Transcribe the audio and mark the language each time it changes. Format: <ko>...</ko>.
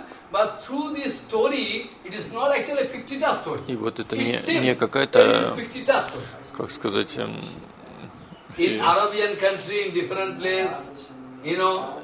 <en>But through this story, it is not actually a fictitious story.</en> <ru>И вот это не какая-то, как сказать,</ru> <en>in Arabian country, in different place, you know.</en>